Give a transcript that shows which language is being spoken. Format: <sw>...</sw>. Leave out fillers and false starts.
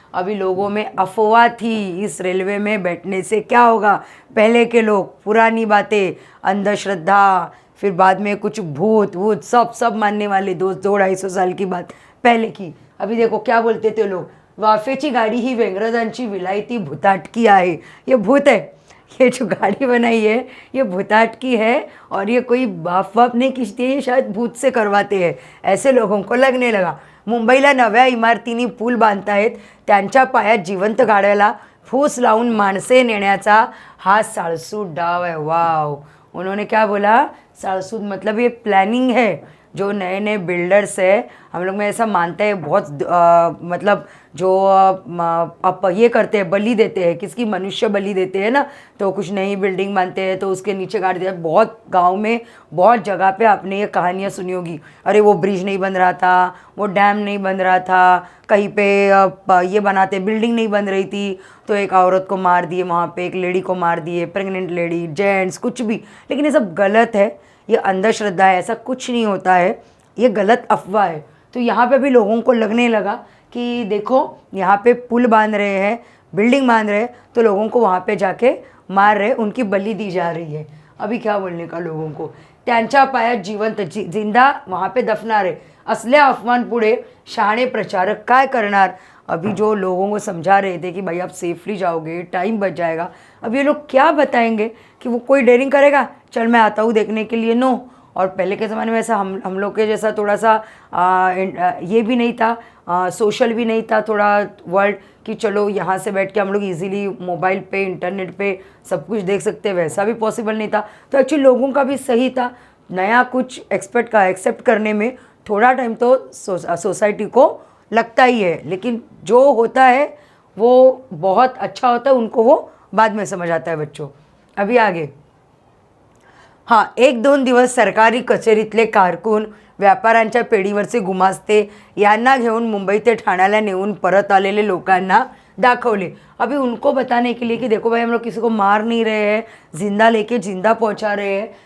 <hi>अभी लोगों में अफवाह थी इस रेलवे में बैठने से क्या होगा. पहले के लोग पुरानी बातें, अंधश्रद्धा, फिर बाद में कुछ भूत वूत सब मानने वाले. 200-250 साल की बात पहले की. अभी देखो क्या बोलते थे लोग,</hi> <mr>वाफेची गाडी ही वेंगरजांची विलायती भूताटकी आहे.</mr> <hi>ये भूत है, ये जो गाड़ी बनाई है ये भूताटकी है और ये कोई बाप नहीं खींचती है, ये शायद भूत से करवाते हैं, ऐसे लोगों को लगने लगा.</hi> <mr>मुंबईला नव्या इमारतींनी पूल बांधतायत, त्यांच्या पायात जिवंत गाड्याला फूस लावून माणसे नेण्याचा हा साळसूद डाव आहे.</mr> <en>Wow.</en> <hi>उन्होंने क्या बोला, साळसूद मतलब ये प्लानिंग है. जो नए नए बिल्डर्स है, हम लोग में ऐसा मानते हैं बहुत, मतलब जो आप ये करते हैं, बलि देते हैं, किसकी, मनुष्य बलि देते हैं ना. तो कुछ नई बिल्डिंग बनते हैं तो उसके नीचे गाड़ दिया. बहुत गांव में बहुत जगह पे आपने ये कहानियाँ सुनी होगी. अरे वो ब्रिज नहीं बन रहा था, वो डैम नहीं बन रहा था, कहीं पे ये बनाते, बिल्डिंग नहीं बन रही थी तो एक औरत को मार दिए वहाँ पे, एक लेडी को मार दिए, प्रेग्नेंट लेडी, जेंट्स, कुछ भी. लेकिन ये सब गलत है, ये अंधश्रद्धा है, ऐसा कुछ नहीं होता है, ये गलत अफवाह है. तो यहाँ पे भी लोगों को लगने लगा कि देखो यहाँ पे पुल बांध रहे हैं, बिल्डिंग बांध रहे हैं, तो लोगों को वहाँ पे जाके मार रहे, उनकी बलि दी जा रही है. अभी क्या बोलने का लोगों को,</hi> <mr>त्यांच्या पायात जिवंत</mr> <hi>जिंदा वहाँ पे दफनार है.</hi> <mr>असल्या अफवांपुढे शहाणे प्रचारक काय करणार.</mr> <hi>अभी जो लोगों को समझा रहे थे कि भाई आप सेफली जाओगे, टाइम बच जाएगा, अब ये लोग क्या बताएंगे कि वो कोई डेयरिंग करेगा, चल मैं आता हूँ देखने के लिए, नो. और पहले के ज़माने में ऐसा हम लोग के जैसा थोड़ा सा ये भी नहीं था, सोशल भी नहीं था थोड़ा वर्ल्ड, कि चलो यहाँ से बैठ के हम लोग इजीली मोबाइल पे, इंटरनेट पे सब कुछ देख सकते हैं, वैसा भी पॉसिबल नहीं था. तो एक्चुअली लोगों का भी सही था, नया कुछ एक्सेप्ट करने में थोड़ा टाइम तो सोसाइटी को लगता ही है, लेकिन जो होता है वो बहुत अच्छा होता है, उनको वो बाद में समझ आता है बच्चों. अभी आगे.</hi> <mr>हां, 1-2 दिवस सरकारी कचेरीतले कारकून, व्यापाऱ्यांच्या पेढीवरचे गुमास्ते यांना घेऊन मुंबई ते ठाण्याला नेऊन परत आलेले लोकांना दाखवले.</mr> <hi>अभी उनको बताने के लिए कि देखो भाई हम लोग किसी को मार नहीं रहे हैं, जिंदा लेके जिंदा पहुंचा रहे हैं.</hi>